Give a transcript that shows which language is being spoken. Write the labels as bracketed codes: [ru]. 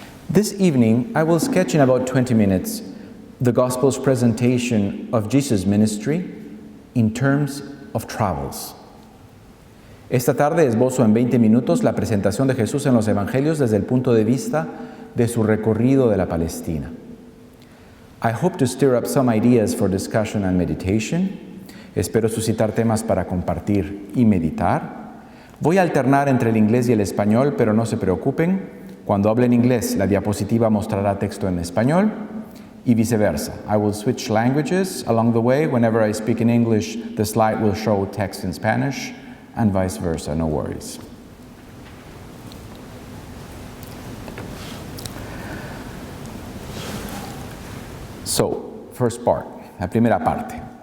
[en] This evening, I will sketch in about 20 minutes the Gospel's presentation of Jesus' ministry in terms of travels. [es] Esta tarde esbozo en 20 minutos la presentación de Jesús en los Evangelios desde el punto de vista de su recorrido de la Palestina. [en] I hope to stir up some ideas for discussion and meditation. [es] Espero suscitar temas para compartir y meditar. Voy a alternar entre el inglés y el español, pero no se preocupen. Cuando hable en inglés, la diapositiva mostrará texto en español y viceversa. [en] I will switch languages along the way. Whenever I speak in English, the slide will show text in Spanish and vice versa. No worries. So, first part, [es] la primera parte.